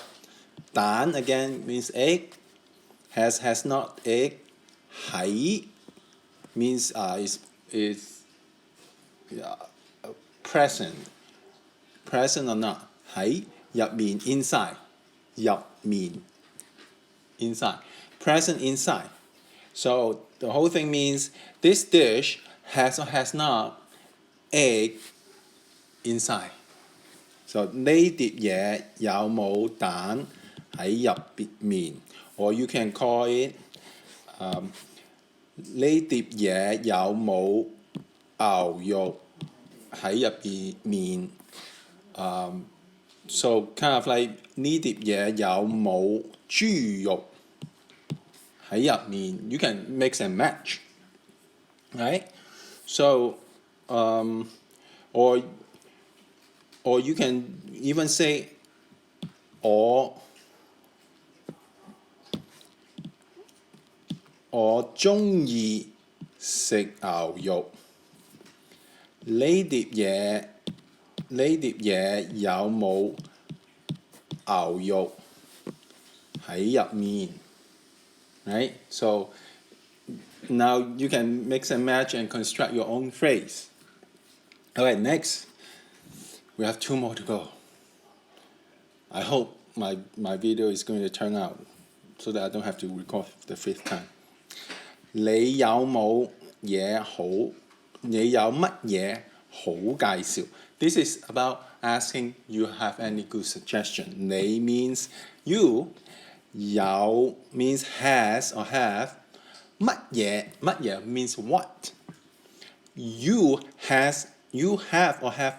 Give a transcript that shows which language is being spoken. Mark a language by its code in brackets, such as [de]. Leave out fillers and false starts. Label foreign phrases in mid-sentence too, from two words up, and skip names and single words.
[en] 蛋 again means egg. Has not egg. 喺 means is present. Present or not. [yue] 喺入面 inside. [en] 入面 inside. Present inside. So the whole thing means this dish has or has not egg inside. So [yue] 呢碟嘢有冇蛋喺入面 [en] or you can call it [yue] 呢碟嘢有冇牛肉喺入面 [en] So kind of like [yue] 呢碟嘢有冇豬肉喺入面 [en] You can mix and match, right? So or you can even say [yue] 我鍾意食牛肉。呢碟嘢有冇牛肉喺入面 Right? [en] So now you can mix and match and construct your own phrase. Alright, next. We have 2 more to go. I hope my video is going to turn out so that I don't have to record the 5th time. [yue] 你有冇嘢好？你有乜嘢好介紹？ [en] This is about asking you have any good suggestion. 你 means you. 有 means has or have. 乜嘢 means what. You have or have.